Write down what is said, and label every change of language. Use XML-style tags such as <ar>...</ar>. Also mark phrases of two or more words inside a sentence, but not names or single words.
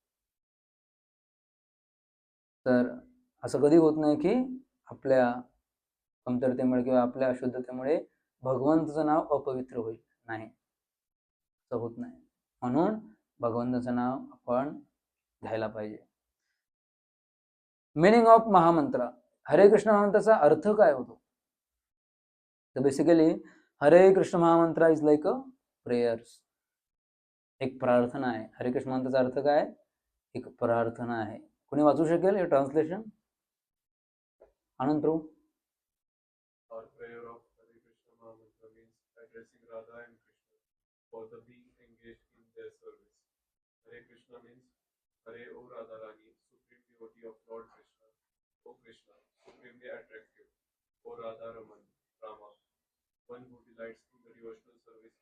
<mr>तर असं कधी होत नाही की आपल्या कमतरतेमुळे किंवा आपल्या अशुद्धतेमुळे भगवंताचं नाव अपवित्र होईल, नाही, असं होत नाही. म्हणून भगवंताचं नाव आपण घ्यायला पाहिजे.</mr> <en>meaning of mahamantra.</en> <mr>हरे कृष्ण महामंत्राचा अर्थ काय होतो?</mr> <en>तर basically Hare Krishna mahamantra is like a prayers,</en> <mr>एक प्रार्थना आहे. हरे कृष्ण मंत्राचा अर्थ काय? एक प्रार्थना आहे. कोणी वाचू शकेल हे ट्रान्सलेशन? आनंद प्रभू.</mr> <en>Our prayer of Hare Krishna Mahamantra means addressing Radha and Krishna for the being engaged in their service. Hare Krishna means Hare O Radharani, supreme devotee of Lord Krishna. O Krishna, supremely attractive. O Radha Raman, Rama, one who delights in the devotional service of</en>